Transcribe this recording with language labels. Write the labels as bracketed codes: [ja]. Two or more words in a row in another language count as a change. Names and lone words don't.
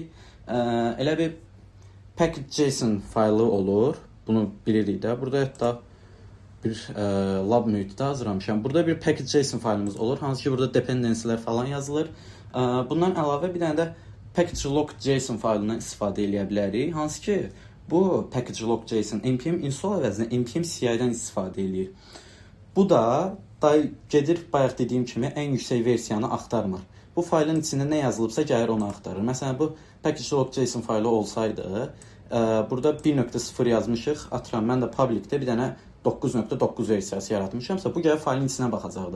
[az] Elə bir package.json faylı olur. Bunu bilirik də. Burada hətta bir lab mühitdə hazırlamışam. Burada bir package.json faylımız olur. Hansı ki, burada dependency'lər falan yazılır. Bundan əlavə bir dənə də package.log.json faylından istifadə edə bilərik. Hansı ki, bu package.log.json npm install əvəzinə npm CI-dən istifadə edir. Bu da gedir, bayaq dediyim kimi, ən yüksək versiyanı axtarmır. Bu faylın içində nə yazılıbsa gəlir onu axtarır. Məsələn, bu package.log.json faylı olsaydı, burada 1.0 yazmışıq, atıram, mən də publicdə bir dənə 9.9 versiyası yaratmışamsa, bu gəlib faylın içinə baxacaqdır.